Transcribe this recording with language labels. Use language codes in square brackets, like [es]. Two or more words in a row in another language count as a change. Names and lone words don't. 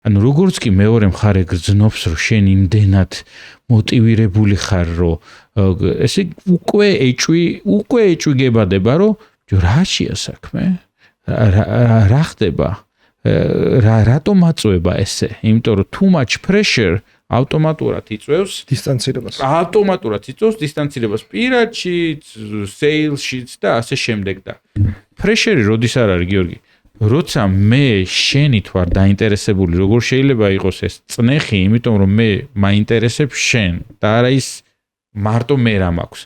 [ka] ანუ როგორც კი მეორე მხარე გრძნობს, რომ შენ იმდენად მოტივირებული ხარ, რომ ესე უკვე ეჭვიგებადება, რომ რაშია საქმე? რა ხდება? რატომ აწვება ესე? იმიტომ რომ [en] too much pressure [ka] ავტომატურად იწვევს დისტანცირებას პირადში, sales-შიც და ასე შემდეგ და pressure როდის არ არის გიორგი? როცა მე შენით ვარ დაინტერესებული, როგორ შეიძლება იყოს ეს წნეხი, იმიტომ რომ მე მაინტერესებ შენ და არა ის მარტო მე რა მაქვს.